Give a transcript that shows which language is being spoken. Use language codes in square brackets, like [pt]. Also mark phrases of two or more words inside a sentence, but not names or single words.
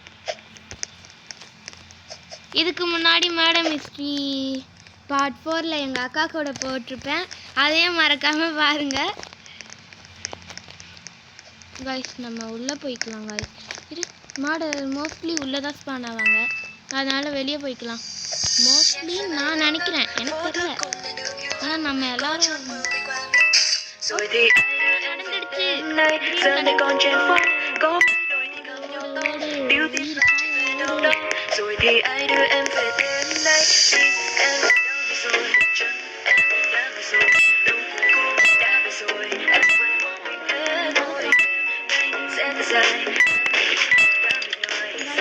[ta] இதுக்கு முன்னாடி மேடம் மிஸ்ட்ரி பார்ட் 4ல எங்கள் அக்கா கூட போட்டிருப்பேன், அதையும் மறக்காமல் பாருங்கள் காய்ஸ். நம்ம உள்ளே போய்க்கலாம் காய்ஸ். இது மாடல் மோஸ்ட்லி உள்ளே தான் ஸ்பான் ஆவாங்க, அதனால் வெளியே போய்க்கலாம் மோஸ்ட்லி நான் நினைக்கிறேன், எனக்கு தெரியல. ஆனால் நம்ம எல்லாரும் [vi] Rồi thì ai đưa em về đêm nay đi em đâu về rồi chân em đã về rồi đúng cũng đã về rồi em vẫn một mình thế thôi đây sẽ thật dài đã về rồi